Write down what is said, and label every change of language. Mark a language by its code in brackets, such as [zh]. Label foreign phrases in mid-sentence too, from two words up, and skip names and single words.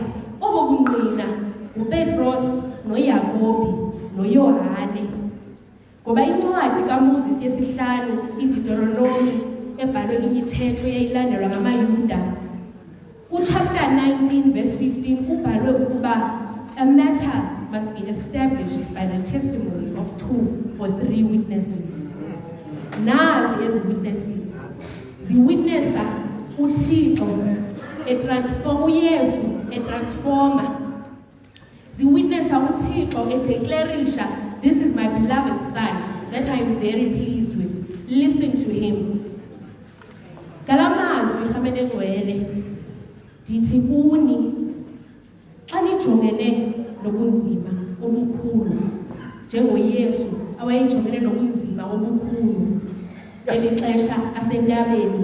[xh] Obo bungqina nguPetros noYakobi noYohane ngoba incwadi kaMoses yesihlanu iDeuteronomy ebhalwe imithetho eyayilandelwa ngamaYuda kuchapter 19 verse 15 kubhalwe ukuba [en] a matter must be established by the testimony of 2 or 3 witnesses. [xh] Nazi ezi witnesses ziwitnessa uThixo uYesu etransforma. Ziwitnessa uThixo edeclarisha, [en] this is my beloved son that I am very pleased with. Listen to him. [xh] Galamazwi Khamele Ngcwele dithi kuni xa ejongene nobunzima obukhulu njengoYesu awayejongene nobunzima obukhulu eli xesha asentabeni.